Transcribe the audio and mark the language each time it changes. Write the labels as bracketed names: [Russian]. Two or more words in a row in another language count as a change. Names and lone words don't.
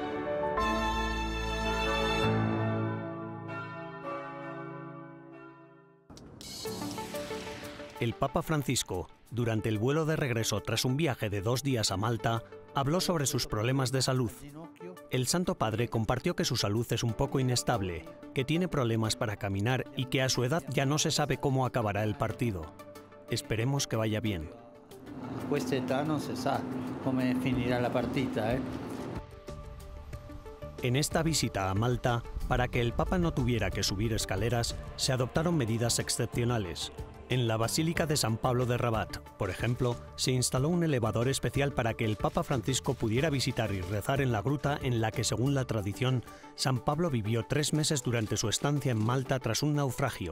[Spanish] El Papa Francisco, durante el vuelo de regreso tras un viaje de 2 días a Malta, habló sobre sus problemas de salud. El Santo Padre compartió que su salud es un poco inestable, que tiene problemas para caminar y que a su edad ya no se sabe cómo acabará el partido. Esperemos que vaya bien. [Italian] A questa età non se sa come finirà la partita, [Spanish] En esta visita a Malta, para que el Papa no tuviera que subir escaleras, se adoptaron medidas excepcionales. En la Basílica de San Pablo de Rabat, por ejemplo, se instaló un elevador especial para que el Papa Francisco pudiera visitar y rezar en la gruta en la que, según la tradición, San Pablo vivió 3 meses durante su estancia en Malta tras un naufragio.